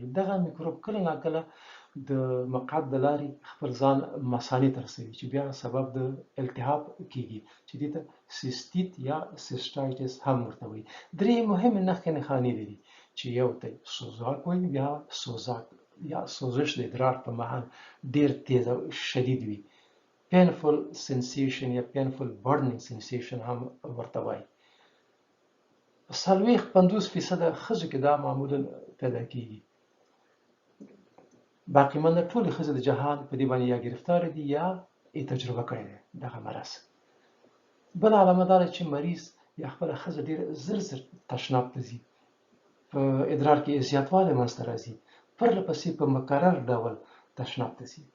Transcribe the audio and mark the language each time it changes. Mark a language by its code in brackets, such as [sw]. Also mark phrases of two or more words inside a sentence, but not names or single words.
[ps] دغه میکروب کله ناکله د مقعد د لارې خپل ځان مثانې ته رسوي چې بیا سبب د التهاب کیږي چې دې ته سیستیت یا سیسټایټس هم ورته وایي. درې مهمې نښې نښانې لري چې یو ته سوزاک وایي، بیا سوزاک یا سوزش د ادرار په مهال ډېر تیز او شدید وي. [en] painful sensation [ps] یا [en] painful burning sensation هم ورته وایي. [ps] 40-50% ښځو کې دا معمولا پیدا کیږي. باقی منده ټولې ښځې د جهان په دې باندې یا ګرفتار دي یا یې تجربه کړې ده دغه مرض. بل علامه دا ده چې مریض یا خپله ښځه ډېر زر تشناب ته ځي، په ادرار کې زیاتوالی منځته راځي، پرله پسې په مکرر ډول تشناب ته ځي.